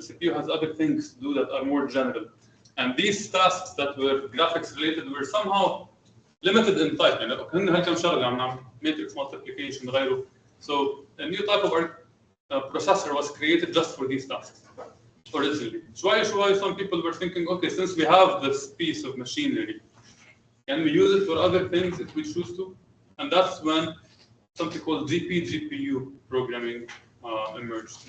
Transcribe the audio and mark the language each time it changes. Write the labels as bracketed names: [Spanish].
[English] CPU has other things to do that are more general. And these tasks that were graphics related were somehow limited in type. [Arabic] يعني هن هالكم شغله عم نعمل matrix multiplication غيره. [English] So a new type of processor was created just for these tasks originally. [Arabic] شوي [English] some people were thinking, okay, since we have this piece of machinery, can we use it for other things if we choose to? And that's when something called GPU programming emerged.